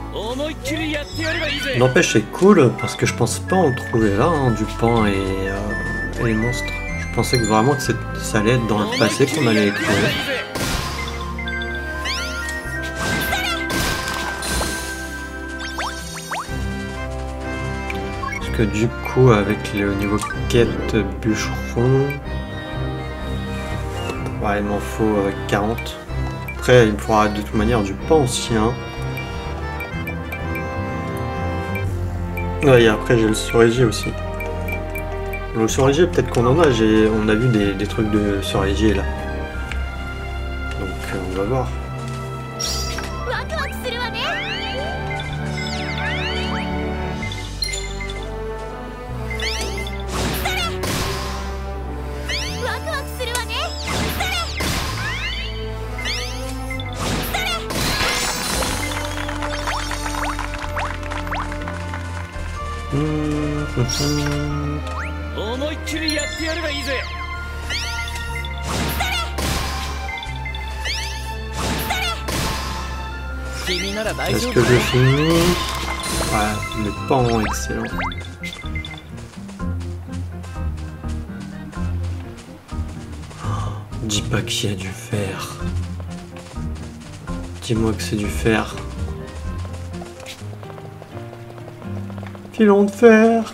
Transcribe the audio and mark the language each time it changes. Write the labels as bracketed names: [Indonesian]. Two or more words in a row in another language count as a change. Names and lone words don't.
[Japanese] 思いっきりやってやればいいぜ。 [French] N'empêche, c'est cool parce que je pense pas en trouver là, hein, du pan et les monstres. Je pensais que vraiment que ça allait être dans le passé qu'on allait les trouver. Parce que du coup, avec le niveau quête bûcheron, ouais, il m'en faut 40. Après, il me faudra de toute manière du pan aussi, hein. Ouais, et après j'ai le cerisier aussi. Le cerisier, peut-être qu'on en a, on a vu des trucs de cerisier là. Donc on va voir. [Japanese] ワクワクするわね。ワクワクするわね。思いっきりやってやればいいぜ。君なら大 [French] Est-ce [Japanese] 丈 [French] que [Japanese] 夫 [French] je finis? Ouais, le pan, excellent. Oh, dis pas qu'il y a du fer. Dis-moi que c'est du fer. Filon de fer!